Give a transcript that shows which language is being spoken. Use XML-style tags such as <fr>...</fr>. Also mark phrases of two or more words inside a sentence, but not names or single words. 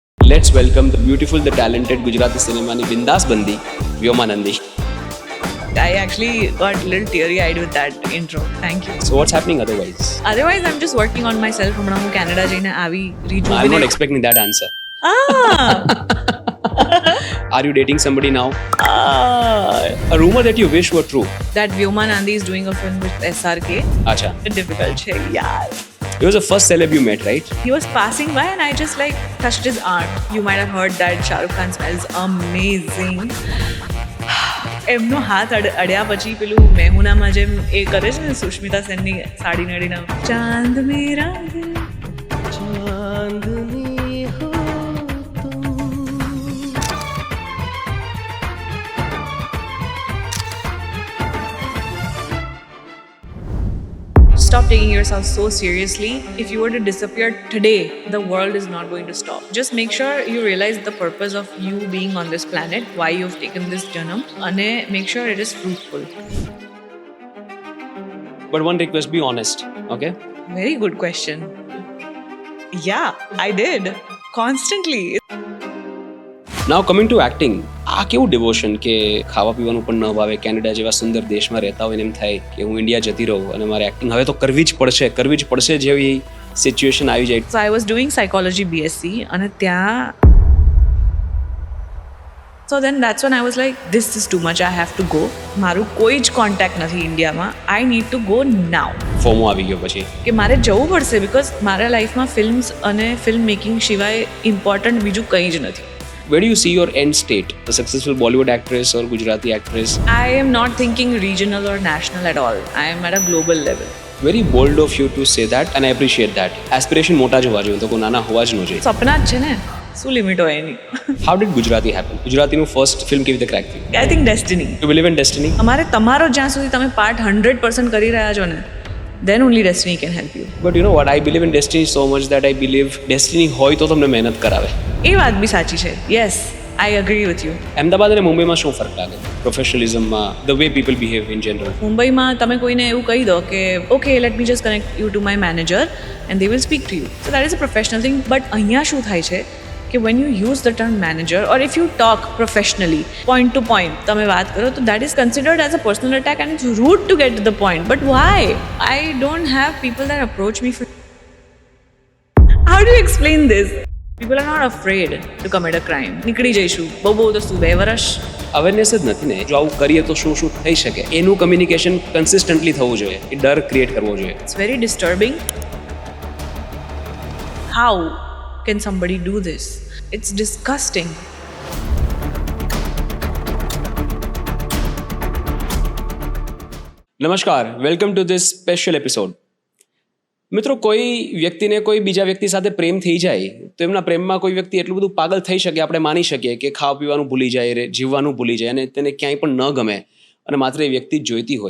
<en>Let's welcome the beautiful, the talented Gujarati cinemaની</en> <gu>બિંદાસ બંદી</gu> <en>વ્યોમા નંદી. I actually got a little teary-eyed with that intro. Thank you. So what's happening otherwise? Otherwise, I'm just working on myself.</en> <gu>હમણાં હું કેનેડા જઈને આવી rejuvenate.</gu> <en>I'm not expecting that answer. Ah! Are you dating somebody now? A rumor that you wish were true. That Vyoma Nandi is doing a film with SRK. Acha.</en> <gu>Difficult છે યાર.</gu> <en>He was the first celeb you met, right? He was passing by and I just like touched his arm. You might have heard that Shah Rukh Khan smells amazing.</en> <gu>એમનો હાથ અડ્યા પછી પેલું મેહુનામાં જેમ એ કરે છે ને સુષ્મિતા સેનની સાડી નડીને</gu> <hi>चाँद मेरा दिल चाँदनी हो तुम.</hi> <en>Stop taking yourself so seriously. If you were to disappear today, the world is not going to stop. Just make sure you realize the purpose of you being on this planet, why you've taken this janam, and make sure it is fruitful. But one request, be honest, okay? Very good question. Yeah, I did. Constantly. Now coming to acting,</en> <gu>આ કેવું ડિવોશન કે ખાવા પીવાનું પણ ન ભાવે, કેનેડા જેવા સુંદર દેશમાં રહેતા હોય ને એમ થાય કે હું ઇન્ડિયા જતી રહું અને મારે એક્ટિંગ હવે તો કરવી જ પડશે જેવી સિચ્યુએશન આવી જાય.</gu> <en>So I was doing psychology BSc</en> <gu>અને ત્યાં</gu> <en>So then that's when I was like, this is too much, I have to go.</en> <gu>મારું કોઈ જ કોન્ટેક્ટ નથી ઇન્ડિયામાં.</gu> <en>I need to go now.</en> <gu>ફોમો આવી ગયો પછી કે મારે જવું પડશે બિકોઝ મારા લાઈફમાં ફિલ્મ્સ અને</gu> <en>film making</en> <gu>સિવાય ઇમ્પોર્ટન્ટ બીજું કંઈ જ નથી.</gu> <en>Where do you see your end state? A successful Bollywood actress or Gujarati actress? I am not thinking regional or national at all. I am at a global level. Very bold of you to say that and I appreciate that.</en> <gu>Aspiration મોટા જ હોવા જોઈએ, તો કોઈ નાના હોવા જ ન જોઈએ. સપના જ છે ને, શું લિમિટ હોય એની.</gu> <en>How did Gujarati happen?</en> <gu>ગુજરાતીનું ફર્સ્ટ ફિલ્મ કેવી રીતે ક્રેક થયું?</gu> <en>I think destiny. You believe in destiny?</en> <gu>અમારે તમારો જ્યાં સુધી તમે પાર્ટ 100% કરી રહ્યા છો ને,</gu> <en>then only destiny can help you. But you know what? I believe in destiny so much that I believe destiny</en> <gu>હોય તો તમને મહેનત કરાવે. એ વાત બી સાચી છે.</gu> <en>Yes, I agree with you.</en> <gu>અમદાવાદ અને મુંબઈમાં શું ફરક લાગે? પ્રોફેશનલિઝમમાં,</gu> <en>the way people behave in general.</en> <gu>મુંબઈમાં તમે કોઈને એવું કહી દો કે</gu> <en>okay, let me just connect you to my manager and they will speak to you. So that is a professional thing. But</en> <gu>અહીંયા શું થાય છે કે</gu> <en>when you use the term manager or if you talk professionally, point to point,</en> <gu>તમે વાત કરો તો</gu> <en>that is considered as a personal attack and it's rude to get to the point. But why? I don't have people that approach me for... How do you explain this? People are not afraid to commit a crime.</en> <gu>નીકળી જઈશું, બહુ તો શું 2 વર્ષ. અવેરનેસ જ નથી ને, જો આવું કરીએ તો શું થઈ શકે, એનું</gu> <en>communication consistently</en> <gu>થવું જોઈએ, એ ડર ક્રિએટ કરવો જોઈએ.</gu> <en>It's very disturbing. How can somebody do this? It's disgusting. નમસ્કાર, welcome to this special episode.</en> <gu>મિત્રો, કોઈ વ્યક્તિને કોઈ બીજા વ્યક્તિ સાથે પ્રેમ થઈ જાય તો એમના પ્રેમમાં કોઈ વ્યક્તિ એટલું બધું પાગલ થઈ શકે, આપણે માની શકીએ કે ખાવા પીવાનું ભૂલી જાય, જીવવાનું ભૂલી જાય અને તેને ક્યાંય પણ ન ગમે અને માત્ર એ વ્યક્તિ જ જોઈતી હોય.</gu>